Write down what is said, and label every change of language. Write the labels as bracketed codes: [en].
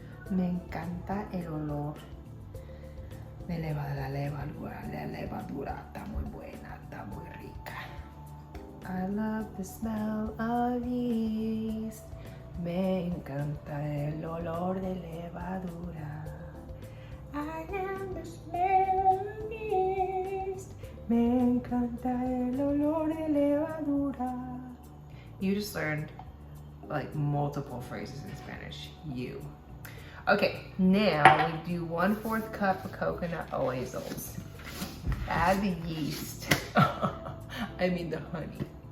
[es] Me encanta el olor de la levadura. La levadura está muy buena, está muy rica. [en] I love the smell of yeast. [es] Me encanta el olor de levadura. [en] I am the smell of yeast. [es] Me encanta el olor de levadura. [en] You just learned like multiple phrases in Spanish. You. Okay, now we do 1/4 cup of coconut oils. Add the yeast. I mean the honey.